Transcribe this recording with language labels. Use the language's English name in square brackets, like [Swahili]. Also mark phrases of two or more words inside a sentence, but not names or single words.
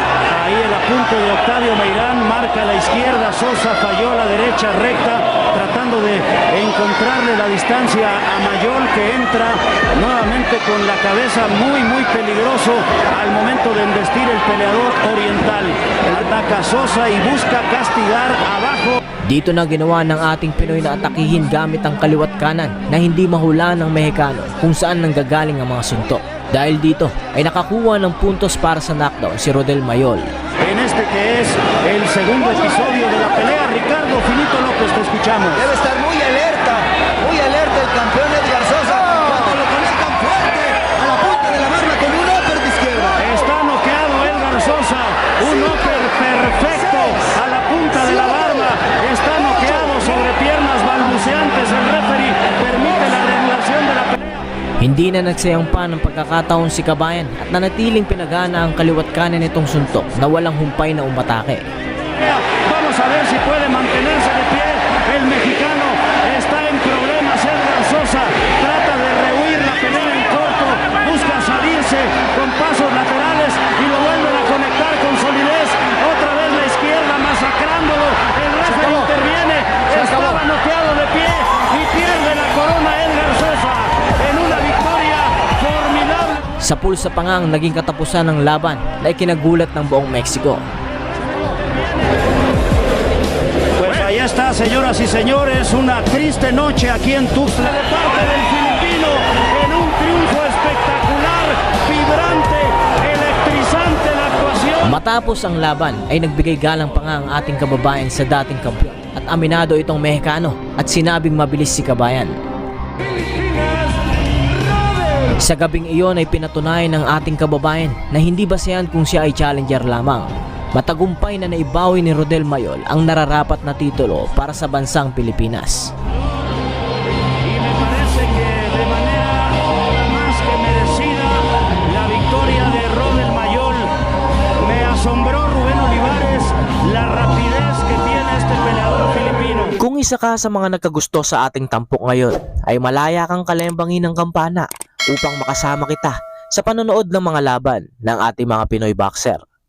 [Spanish] Ahí el apunte de Octavio Meirán, marca a la izquierda, Sosa falló a la derecha recta, tratando de encontrarle la distancia a Mayol, que entra nuevamente con la cabeza muy peligroso al momento de embestir el peleador oriental. Ataca Sosa y busca castigar abajo. [Filipino] Dito na ginawa ng ating Pinoy na atakihin gamit ang kaliwat kanan na hindi mahulaan ng Mexicano kung saan nanggagaling ang mga suntok. Dahil dito ay nakakuha ng puntos para sa knockdown si Rodel Mayol. [Spanish] En este que es el segundo episodio de la pelea, Ricardo Finito López, te escuchamos. Debe estar muy alerta el campeón Edgar Sosa. Cuando lo conectan fuerte a la punta de la barra con un upper de izquierda. Está noqueado Edgar Sosa, un upper perfecto a la punta de la barba. Está noqueado sobre piernas balbuceantes. El referee permite la reanudación de la pelea. [Filipino] Hindi na nagsayang pa ng pagkakataon si Kabayan at nanatiling pinagana ang kaliwat kanan nitong suntok na walang humpay na umatake. [Spanish] Vamos a ver si puede mantenerse de pie. El mexicano está en problemas. Edgar Sosa trata de rehuir la pelea en corto, busca salirse con pasos laterales y lo vuelven a conectar con solidez. Otra vez la izquierda masacrándolo. El referee interviene. Estaba noqueado de pie y pierde la corona Edgar Sosa en una victoria formidable. [Filipino] Sa pulsa pa nga ang naging katapusan ng laban na ikinagulat ng buong Mexico. [Spanish] Pues ahí está, señoras y señores, una triste noche aquí en Tuxtla de parte del filipino en un triunfo espectacular, vibrante, electrizante la actuación. [Filipino] Matapos ang laban ay nagbigay galang pa nga ang ating kababayan sa dating kampiyon at aminado itong Mexicano at sinabing mabilis si Kabayan. Sa gabing iyon ay pinatunayan ng ating kababayan na hindi basehan kung siya ay challenger lamang. Matagumpay na naibawi ni Rodel Mayol ang nararapat na titulo para sa bansang Pilipinas. [Spanish] Y me parece que de manera más que merecida la victoria de Rodel Mayol. Me asombró Rubén Olivares la rapidez que tiene este peleador filipino. [Filipino] Kung isa ka sa mga nagkagusto sa ating tampok ngayon, ay malaya kang kalembangin ng kampana upang makasama kita sa panonood ng mga laban ng ating mga Pinoy boxer.